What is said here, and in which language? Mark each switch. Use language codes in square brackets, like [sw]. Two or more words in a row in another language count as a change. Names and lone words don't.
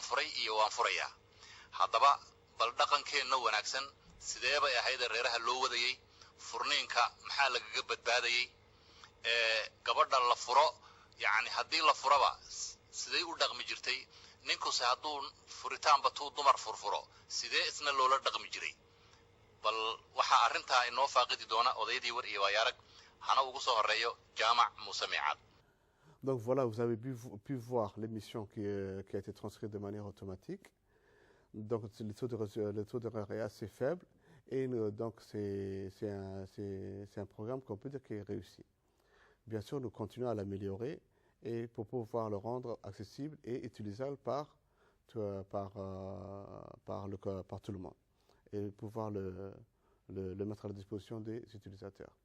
[so] furay iyo waan furayaa haddaba bal dhaqankeenna wanaagsan sidee bay ahayd reeraha loo wadayay furniinka maxaa lagaga badbaadayay gabadha la furo yani haddii la furaba sidee u dhaqmi jirtay ninkuse hadduu furitaanba tuu dumar furfuro sidee isna loola dhaqmi jiray bal waxaa arrintaa inoo faaqidi doona odaydii war iyo waayarag hana ugu soo horeeyo jaamac muuse miicaad. [fr] Donc voilà, vous avez pu voir l'émission qui a été transcrite de manière automatique. Donc le taux d'erreur est assez faible et donc c'est un programme qu'on peut dire qui est réussi. Bien sûr, nous continuons à l'améliorer et pour pouvoir le rendre accessible et utilisable par tout le monde et pouvoir le mettre à la disposition des utilisateurs.